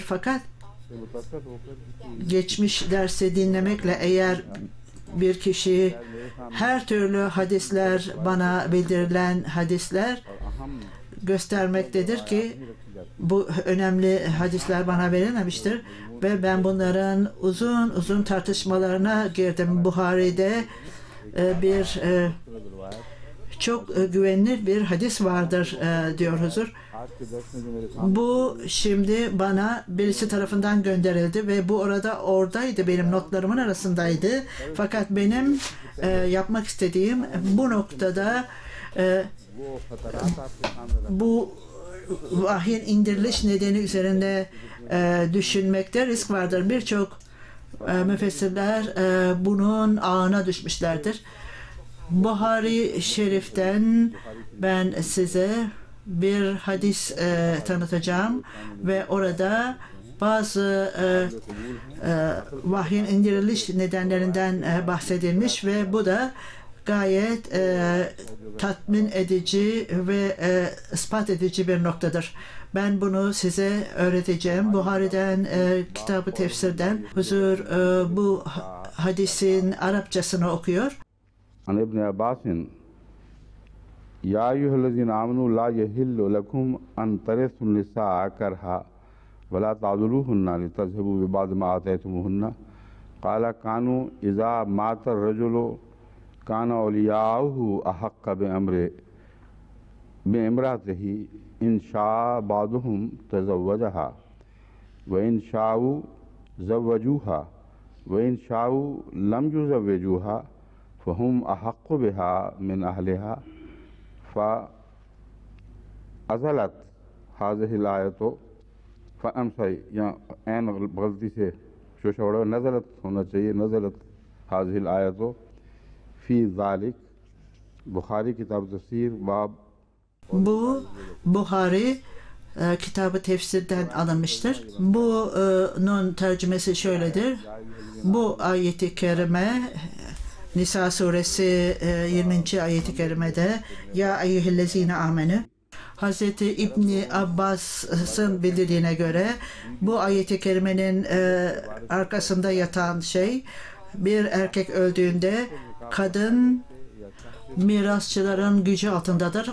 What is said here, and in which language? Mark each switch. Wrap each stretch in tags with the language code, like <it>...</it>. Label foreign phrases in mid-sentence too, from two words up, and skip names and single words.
<tr>Fakat geçmiş dersi dinlemekle eğer bir kişi her türlü hadisler, bana bildirilen hadisler göstermektedir ki bu önemli hadisler bana verilmemiştir ve ben bunların uzun uzun tartışmalarına girdim. Buhari'de bir çok güvenilir bir hadis vardır diyor huzur.</tr> <hi>आज के दर्श में जो मेरे सामने</hi> <tr>Bu şimdi bana birisi tarafından gönderildi ve bu oradaydı, benim notlarımın arasındaydı. Fakat benim yapmak istediğim bu noktada</tr> <hi>वो खतरात आपके सामने रख</hi> <tr>bu vahyin indiriliş nedeni üzerinde düşünmekte risk vardır. Birçok müfessirler bunun ağına düşmüşlerdir. Buhari Şerif'ten ben size bir hadis tanıtacağım ve orada bazı vahyin indiriliş nedenlerinden bahsedilmiş ve bu da gayet tatmin edici ve ispat edici bir noktadır. Ben bunu size öğreteceğim. Buhari'den, kitabı tefsirden huzur bu hadisin Arapçasını okuyor.</tr> <ar>عن ابن عباس يا أيها الذين آمنوا لا يحل لكم أن ترثوا النساء كرها ولا تعضلوهن لتذهبوا ببعض ما آتيتموهن قال كانوا إذا مات الرجل كان أولياؤه أحق بامرأته إن شاء بعضهم تزوجها وإن شاءوا زوجوها وإن شاءوا لم يزوجوها فهم أحق بها من أهلها فأزلت هذه الآية</ar> <hi>यहाँ ऐन गलती से शोशा उड़ा नज़लत होना चाहिए</hi> <ar>نزلت هذه الآية في ذلك بخاري كتاب تفسير باب.</ar> <tr>Bu Buhari kitabı tefsirden alınmıştır. Bunun tercümesi şöyledir. Bu ayeti kerime Nisa suresi 20. ayeti kerimede</tr> <ar>يا أيها الذين آمنوا.</ar> <tr>Hazreti İbni Abbas'ın bildirdiğine göre bu ayeti kerimenin arkasında yatan şey, bir erkek öldüğünde kadın mirasçıların gücü altındadır.</tr>